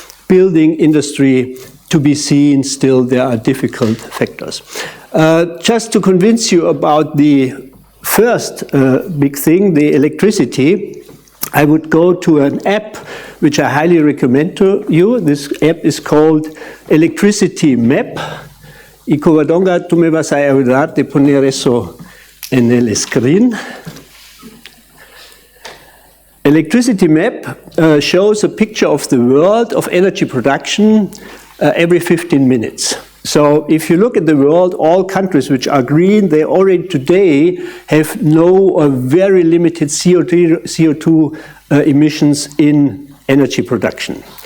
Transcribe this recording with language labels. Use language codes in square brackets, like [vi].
[en] Building industry, to be seen, still there are difficult factors. Just to convince you about the first big thing, the electricity, I would go to an app which I highly recommend to you. This app is called Electricity Map. [es] Y Covadonga, tú me vas a ayudar de poner eso en el screen. [en] Electricity Map shows a picture of the world of energy production every 15 minutes. So if you look at the world, all countries which are green, they already today have no or very limited CO2 emissions in energy production.